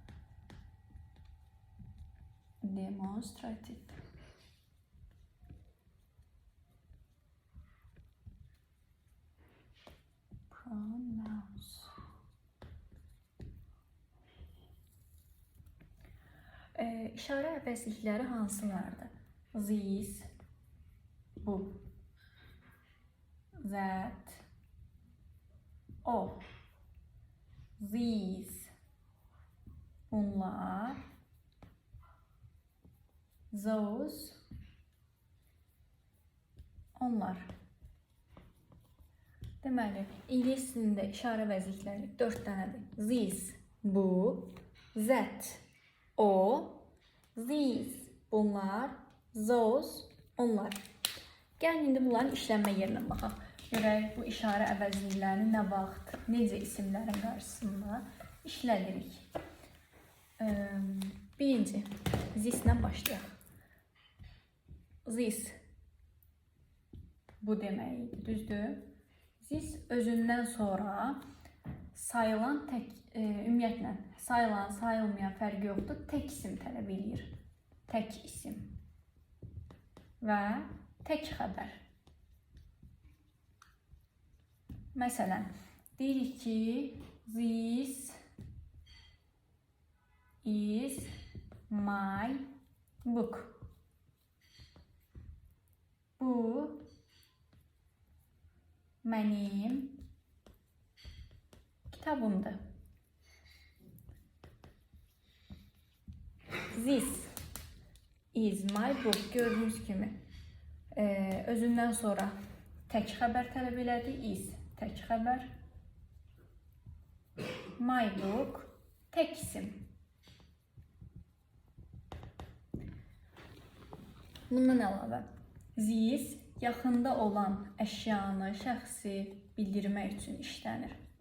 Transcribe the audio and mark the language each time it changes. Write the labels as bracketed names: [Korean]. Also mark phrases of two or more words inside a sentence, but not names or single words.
[English] Demonstrativ pronouns. [Azerbaijani] İşarə əvəzlikləri hansılardır? [English] This, bu, that, o, these, bunlar, those, [Azerbaijani] onlar. Deməli, ingilis dilində işarə əvəzlikləri 4 dənədir. [English] This, bu, that, o, these, bunlar, those, [Azerbaijani] onlar. Gəlin indi bunların işlənmə yerinə baxaq. Görək bu işarə əvəzliklərini nə vaxt, necə isimlərin qarşısında işlədirik. Birinci, this-lə başlayaq. This, bu deməkdir, düzdür? This özündən sonra sayılan tək, ümumiyyətlə, sayılan, sayılmayan fərqi yoxdur, tək isim tələb edir. Tək isim və tək xəbər. Məsələn, deyirik ki, [English] this is my book. [Azerbaijani] Bu mənim kitabımdır. [English] This is my book. [Azerbaijani] Gördüyünüz kimi özündən sonra tək xəbər tələb elədi. Is tək xəbər. [English] My book [Azerbaijani] tək isim. Bundan əlavə this yaxında olan əşyanı, şəxsi bildirmək üçün işlənir.